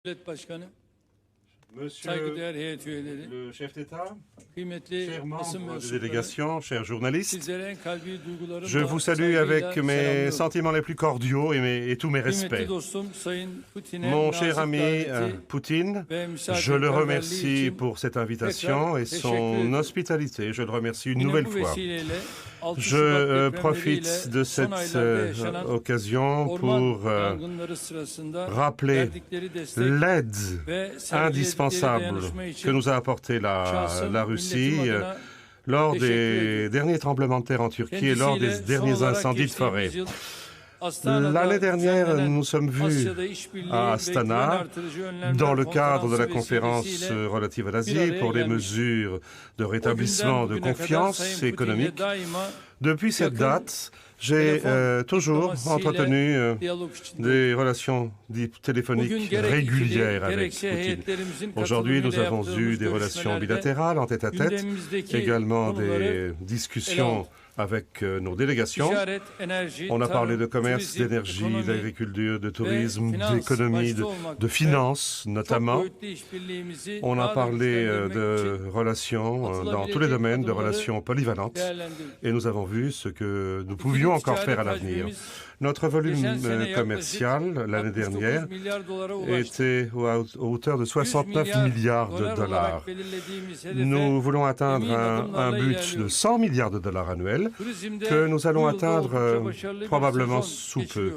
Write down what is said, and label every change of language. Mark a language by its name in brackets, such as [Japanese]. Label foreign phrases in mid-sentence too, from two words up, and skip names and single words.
[Turkish] Devlet Başkanı, [French] Monsieur [Turkish] saygıdeğer heyet üyeleri, [French] le chef d'État, [Turkish] kıymetli [French] chers [Turkish] basın [French] membres de [Turkish] mensupları, [French] délégation, chers journalistes, [Turkish] sizlere en kalbi [French] je [Turkish] duygularımla [French] vous salue [Turkish] saygıyla [French] avec mes [Turkish] selamlıyorum. [French] sentiments les plus cordiaux et tous mes [Turkish] Kıymetli [French] respects. [Turkish] dostum Sayın Putin'e [French] Mon cher [Turkish] nazik [French] ami [Turkish] daveti [French] Poutine, [Turkish] ve [French] je le [Turkish] misafirperverliği [French] remercie [Turkish] için [French] pour cette invitation [Turkish] tekrar [French] et [Turkish] teşekkür [French] son [Turkish] ediyorum. [French] hospitalité. Je le remercie une [Turkish] Yine [French] nouvelle [Turkish] bu [French] fois. [Turkish] vesileyle 6 [French] Je [Turkish] Şubat depremleriyle [French] profite de [Turkish] son [French] cette [Turkish] aylarda yaşanan [French] occasion [Turkish] orman [French] pour [Turkish] yangınları sırasında [French] rappeler [Turkish] verdikleri destek [French] l'aide [Turkish] ve sergiledikleri [French] indispensable [Turkish] dayanışma [French] que [Turkish] için [French] nous a apporté [Turkish] şahsım, [French] la Russie [Turkish] milletim adına [French] lors [Turkish] teşekkür [French] des [Turkish] ediyorum. [French] derniers tremblements de terre en Turquie et lors [Turkish] Kendisiyle [French] des [Turkish] son [French] derniers [Turkish] olarak [French] incendies de [Turkish] geçtiğimiz [French] forêt. [Turkish] yıl Astana'da [French] L'année dernière, [Turkish] düzenlenen [French] nous sommes vus [Turkish] Asya'da işbirliği [French] à [Turkish] ve [French] Astana, [Turkish] güven artırıcı önlemler [French] dans le cadre de la [Turkish] konferansı [French] conférence [Turkish] vesilesiyle [French] relative à [Turkish] bir [French] l'Asie [Turkish] araya [French] pour les [Turkish] gelmiş. [French] mesures de [Turkish] O günden [French] rétablissement de [Turkish] bugüne kadar [French] confiance [Turkish] Sayın Putin'le [French] économique. [Turkish] daima [French] Depuis cette [Turkish] yakın [French] date, j'ai toujours [Turkish] diplomasiyle [French] entretenu [Turkish] diyalog içinde. [French] des relations [Turkish] Bugün [French] téléphoniques [Turkish] gerek ikili, [French] régulières avec [Turkish] gerekse [French] Poutine. [Turkish] heyetlerimizin [French] Aujourd'hui, nous [Turkish] katılımıyla [French] avons eu [Turkish] yaptığımız [French] des relations [Turkish] görüşmelerde [French] bilatérales en tête-à-tête, [Turkish] gündemimizdeki [French] également [Turkish] konuları [French] des discussions avec nos délégations. [Turkish] ticaret, enerji, [French] On a parlé de [Turkish] tarım, [French] commerce, [Turkish] turizm, [French] d'énergie, [Turkish] ekonomi [French] d'agriculture, de tourisme, [Turkish] finans [French] d'économie, [Turkish] başta olmak [French] de [Turkish] üzere [French] finances [Turkish] çok [French] notamment. [Turkish] boyutlu işbirliğimizi [French] On a [Turkish] daha da [French] parlé [Turkish] güçlendirmek [French] de [Turkish] için [French] relations dans tous les domaines, de relations polyvalentes. [Turkish] değerlendirdik. [French] Et nous avons vu ce que nous pouvions encore faire à l'avenir. Notre volume commercial l'année dernière était à hauteur de 69 milliards de dollars. Nous voulons atteindre un but de 100 milliards de dollars annuels que nous allons atteindre probablement sous peu.